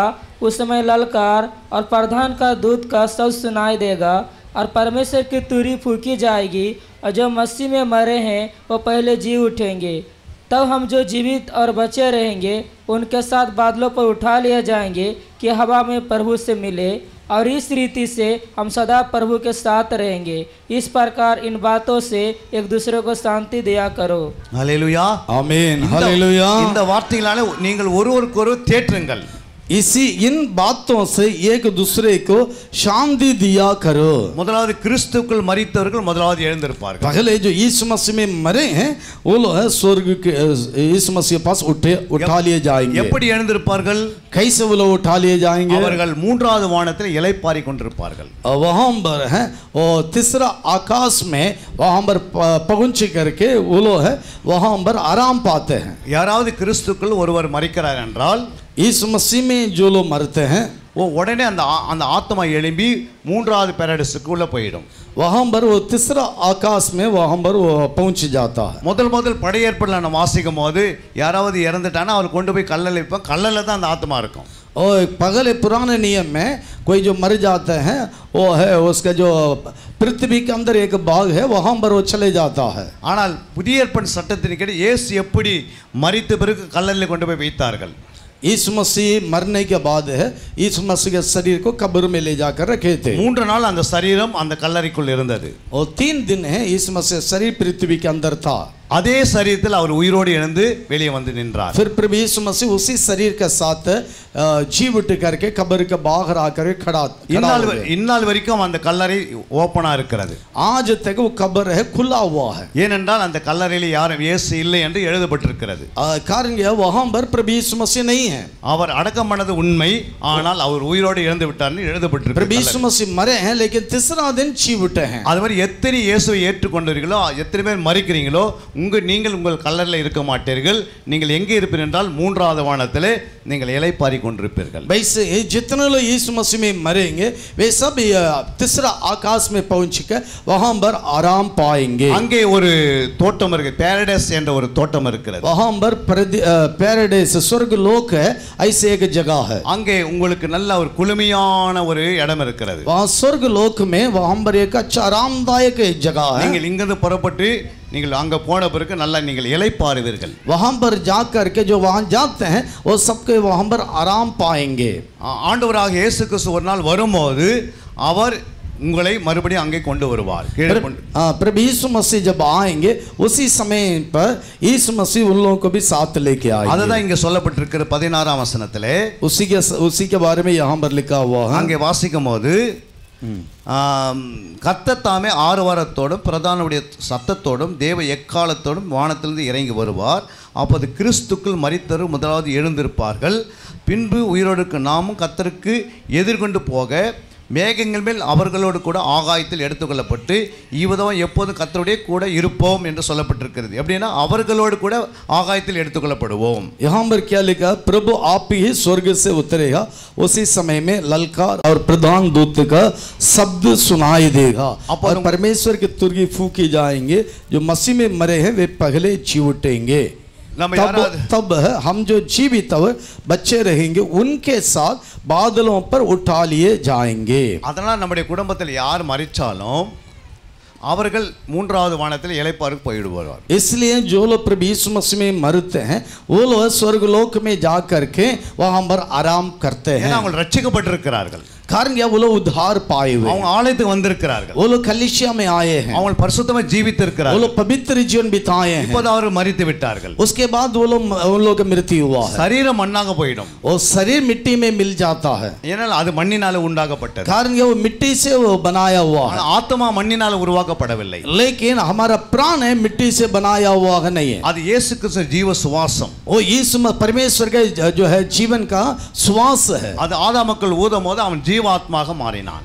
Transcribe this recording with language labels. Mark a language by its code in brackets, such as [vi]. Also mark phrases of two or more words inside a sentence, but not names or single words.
[hi] उस समय ललकार और प्रधान का दूत का शब्द सुनाई देगा और परमेश्वर की तुरही फूंकी जाएगी और जो मसीह में मरे हैं वो पहले जी उठेंगे। तब हम जो जीवित और बचे रहेंगे उनके साथ बादलों पर उठा लिए जाएंगे कि हवा में प्रभु से मिले, और इस रीति से हम सदा प्रभु के साथ रहेंगे। इस प्रकार इन बातों से एक दूसरे को शांति दिया करो। [ta] ஹல்லேலூயா ஆமென் ஹalleluya இந்த வார்த்தைகளால நீங்கள் ஒருவருக்கொருவர் தேற்றுங்கள்। [hi] इसी इन बातों से एक दूसरे को शांति दिया करो। [ta] முதலாவது கிறிஸ்துவுக்குள் மரித்தவர்கள் முதலாவது எழுந்திருப்பார்கள்। [hi] पहले जो यीशु मसीह में मरे हैं वो लोग स्वर्ग के यीशु मसीह के पास उठा लिए जाएंगे। [ta] எப்படி எழுந்திருப்பார்கள்? [hi] कैसे वो लोग उठा लिए जाएंगे? [ta] அவர்கள் மூன்றாவது வானத்தில் இளைப்பாரி கொண்டிருப்பார்கள்। [hi] वहां पर है और तीसरा आकाश में वहां पर पहुंच करके वो लोग है वहां पर आराम पाते हैं। [ta] யாராவது கிறிஸ்துவுக்குள் ஒருவர் மரிக்கிறார் என்றால் [hi] यीशु मसीह में जो लोग मरते हैं [ta] वो உடனே அந்த ஆத்மா எழும்பி மூன்றாவது பாரடைஸுக்குள்ள போய்டும்। [hi] वहां पर वो तीसरा आकाश में वहां पर वो पहुंच जाता है। [ta] முதல் படையேற்பல நம்ம வாசிக்கும் போது யாராவது இறந்துட்டானா அவர் கொண்டு போய் கல்லல வைப்பான், கல்லல தான் அந்த ஆத்மா இருக்கும்। [hi] और पहले पुराने नियम में कोई जो मर जाते हैं वो है उसका जो पृथ्वी के अंदर एक भाग है वहां पर वो चले जाता है। [ta] ஆனால் புதிய ஏற்பாட்டு சட்டத்தின்படி இயேசு எப்படி மரித்த பிறகு கல்லறையில் கொண்டு போய் வைத்தார்கள்? [hi] यीशु मसीह मरने के बाद है यीशु मसीह के शरीर को कब्र में ले जाकर रखे थे। [ta] 3 நாள் அந்த சரீரம் அந்த கல்லறைக்குள் இருந்தது। [hi] और 3 दिन है यीशु मसीह शरीर पृथ्वी के अंदर था। [ta] அதே சரீரத்தில் அவர் உயிரோடு எழுந்து வெளியே வந்து நின்றார்। [hi] फिर प्रभु यीशु मसीह उसी शरीर के साथ जी उठ करके कब्र के बाहर आकर खड़ा [ta] इन्नाल வரைக்கும் அந்த கல்லறை ஓபனா இருக்கிறது। [hi] आज तक वो कब्र है खुला हुआ है। [ta] ஏனென்றால் அந்த கல்லறையில் யாரும் இயேசு இல்லை என்று எழுதப்பட்டிருக்கிறது। [hi] कारण यह वहां पर प्रभु यीशु मसीह नहीं है। [ta] அவர் அடக்கம் பண்ணது உண்மை, ஆனால் அவர் உயிரோடு எழுந்து விட்டார்னு எழுதப்பட்டிருக்கிறது। [hi] प्रभु यीशु मसीह मरे हैं लेकिन तीसरा दिन जी उठे हैं। [ta] அது மாதிரி எத்தனை இயேசுவை ஏற்றுக்கொண்டீர்களோ எத்தனை பேர் மரிக்கிறீங்களோ நீங்கள் உங்கள் கல்லறையில் இருக்க மாட்டீர்கள்। நீங்கள் எங்கே இருப்பீர்கள் என்றால் மூன்றாவது வானத்திலே நீங்கள் இளைப்பாரி கொண்டிருப்பீர்கள்। [hi] वैसे जितने लोग यीशु मसीह में मरेंगे वे सब तीसरा आकाश में पहुंचकर वहां पर आराम पाएंगे। [ta] அங்கே ஒரு தோட்டம் இருக்கு, पैराडाइस என்ற ஒரு தோட்டம் இருக்கிறது। [hi] वहां पर पैराडाइस स्वर्ग लोक है ऐसे एक जगह है। [ta] அங்கே உங்களுக்கு நல்ல ஒரு குளுமையான ஒரு இடம் இருக்கிறது। [hi] वहां स्वर्ग लोक में वहां पर एक अच्छा आरामदायक जगह है। [ta] நீங்கள் இங்கிருந்து புறப்பட்டு நீங்கள் அங்க போன பிறகு நல்லா நீங்கள் இளைப்பாறுவீர்கள்। [hi] वहां पर जाकर के जो वहां जाते हैं वो सबके वहां पर आराम पाएंगे। [ta] ஆண்டவராக இயேசு கிறிஸ்து ஒரு நாள் வரும்போது அவர் உங்களை மறுபடியும் அங்கே கொண்டு வருவார்। [hi] प्रभु यीशु मसीह जब आएंगे उसी समय पर यीशु मसीह उन लोगों को भी साथ लेके आएंगे। [ta] அதுதான் இங்க சொல்லப்பட்டிருக்கிற 16ஆம் வசனத்திலே [hi] उसी के बारे में यहाँ पर लिखा हुआ है। [ta] அங்கே வாசிக்கும் போது கர்த்தர் தாமே ஆரவாரத்தோடும் பிரதானுடைய சத்தத்தோடும் தேவ எக்காலத்தோடும் வானத்திலிருந்து இறங்கி வருவார்। அப்போது கிறிஸ்துக்குள் மரித்தவர் முதலாவது எழுந்திருப்பார்கள்। பின்பு உயிரோடுக்கு நாமும் கர்த்தருக்கு எதிர்கொண்டு போக மேகங்கள் மேல் அவர்களோடு கூட ஆகாயத்தில் எடுத்துக்கொள்ளப்பட்டு இவ்விதம் எப்போதும் கர்த்தருடைய கூட இருப்போம் என்று சொல்லப்பட்டிருக்கிறது। எப்படின்னா அவர்களோடு கூட ஆகாயத்தில் எடுத்துக்கொள்ளப்படுவோம்। [hi] यहाँ पर क्या लिखा? प्रभु आप ही स्वर्ग से उतरेगा, उसी समय में ललकार और प्रधान दूत का शब्द सुनाई देगा और परमेश्वर की तुरही फूंकी जाएंगे। जो मसीह में मरे हैं वे पहले जी उठेंगे। तब है हम जो जीवित बच्चे रहेंगे उनके साथ बादलों पर उठा लिए जाएंगे। [ta] அதனால் நம்முடைய குடும்பத்தில் யார் மரிச்சாலும் அவர்கள் மூன்றாவது வானத்தில் இளைப்பாறுக்கு போய்விடுவார்கள்। [hi] इसलिए जो लोग प्रभु यीशु मसीह में मरते हैं वो लोग स्वर्ग लोक में जाकर के वहां पर आराम करते हैं। [ta] அவங்க ரட்சிக்கப்பட்டிருக்கிறார்கள்। [hi] कारण क्या? वो लोग उद्धार पाए हुए, [ta] அவங்க ஆலயத்துக்கு வந்திருக்கிறார்கள், [hi] वो लोग कलीसिया में आए हैं, [ta] அவங்க பரிசுத்தமா ஜீவித்திருக்கிறார்கள், [hi] वो लोग पवित्र जीवन बिताए हैं। [ta] இப்போது அவர் மரித்து விட்டார்கள்। [hi] उसके बाद वो लोग उन लोगों का मृत्यु हुआ है। [ta] சரீரம் மண்ணாக போய்டும், [hi] वो शरीर मिट्टी में मिल जाता है। [ta] ஏனால் அது மண்ணினால உண்டாக்கப்பட்டது। [hi] कारण क्या? वो मिट्टी से वो बनाया हुआ है। [ta] ஆத்மா மண்ணினால உருவாக்கப்படவில்லை, [hi] लेकिन हमारा प्राण है मिट्टी से बनाया हुआ है नहीं है। [ta] அது இயேசு கிறிஸ்து ஜீவ சுவாசம், [hi] वो यीशु परमेश्वर का जो है जीवन का श्वास है। [ta] அது ஆதாமுக்குள் ஊதும்போது அவன் ஜீவாத்மாக மாறினான்।